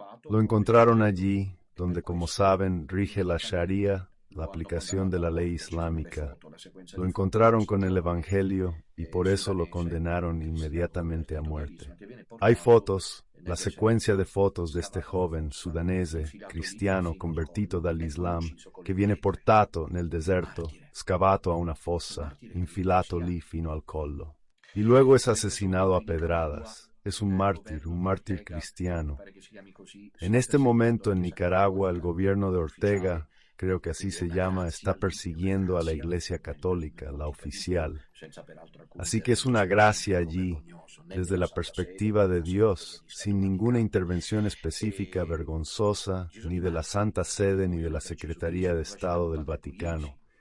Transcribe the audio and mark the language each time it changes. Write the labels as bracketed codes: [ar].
[es] Lo encontraron allí, donde, como saben, rige la Sharia, la aplicación de la ley islámica. Lo encontraron con el Evangelio y por eso lo condenaron inmediatamente a muerte. Hay fotos, la secuencia de fotos de este joven sudanese, [it] cristiano convertito dal Islam, che viene portato nel deserto, scavato a una fossa, infilato lì fino al collo. [es] Y luego es asesinado a pedradas. Es un mártir cristiano. En este momento en Nicaragua el gobierno de Ortega, creo que así se llama, está persiguiendo a la Iglesia Católica, la oficial. Así que es una gracia allí, desde la perspectiva de Dios, sin ninguna intervención específica vergonzosa, ni de la Santa Sede ni de la Secretaría de Estado del Vaticano.